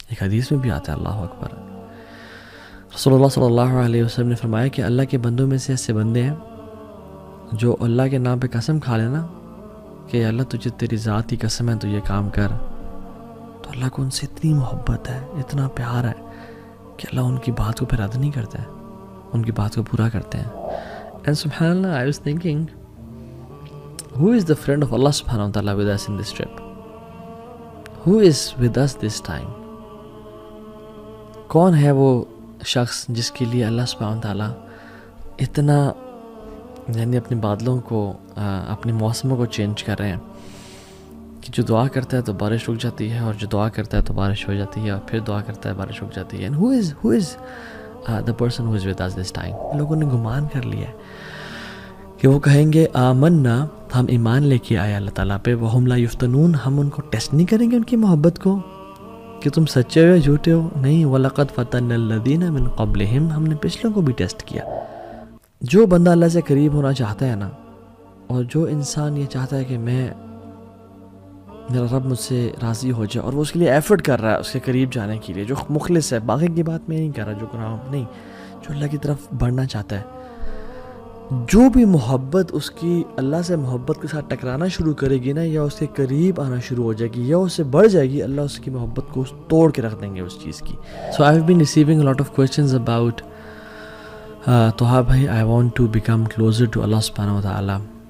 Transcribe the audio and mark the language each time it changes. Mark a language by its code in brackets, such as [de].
[ur] ایک حدیث میں بھی آتا ہے، اللہ اکبر، رسول اللہ صلی اللہ علیہ وسلم نے فرمایا کہ اللہ کے بندوں میں سے ایسے بندے ہیں جو اللہ کے نام پہ قسم کھا لینا کہ اللہ تجھے تیری ذات کی قسم ہے تو یہ کام کر، تو اللہ کو ان سے اتنی محبت ہے، اتنا پیار ہے کہ اللہ ان کی بات کو پھر رد نہیں کرتا ہے، ان کی بات کو پورا کرتے ہیں. [en] And subhanallah, I was thinking, who is the friend of Allah subhanahu wa ta'ala with us in this trip? Who is with us this time? [ur] کون ہے وہ شخص جس کے لیے اللہ سبحانہ و تعالیٰ اتنا یعنی اپنے بادلوں کو اپنے موسموں کو چینج کر رہے ہیں کہ جو دعا کرتا ہے تو بارش رک جاتی ہے، اور جو دعا کرتا ہے تو بارش ہو جاتی ہے، اور پھر دعا کرتا ہے بارش رک جاتی ہے. [en] And who is the person who is with us this time? [ur] لوگوں نے گمان کر لیا ہے کہ وہ کہیں گے آمنا، ہم ایمان لے کے آئے اللہ تعالیٰ پہ، [ar] وہم لا یفتنون، [ur] ہم ان کو ٹیسٹ نہیں کریں گے ان کی محبت کو کہ تم سچے ہو یا جھوٹے ہو. نہیں، [ar] وَلَقَدْ فَتَنَّ الَّذِينَ مِن قَبْلِهِمْ، [ur] ہم نے پچھلوں کو بھی ٹیسٹ کیا. جو بندہ اللہ سے قریب ہونا چاہتا ہے نا، اور جو انسان یہ چاہتا ہے کہ میرا رب مجھ سے راضی ہو جائے، اور وہ اس کے لیے ایفرٹ کر رہا ہے اس کے قریب جانے کے لیے، جو مخلص ہے، باقی کی بات میں نہیں کر رہا جو گناہ نہیں، جو اللہ کی طرف بڑھنا چاہتا ہے، جو بھی محبت اس کی اللہ سے محبت کے ساتھ ٹکرانا شروع کرے گی نا، یا اس کے قریب آنا شروع ہو جائے گی یا اس سے بڑھ جائے گی، اللہ اس کی محبت کو توڑ کے رکھ دیں گے اس چیز کی. [en] So I've been receiving a lot of questions about Toha bhai, I want to become closer to Allah subhanahu wa ta'ala.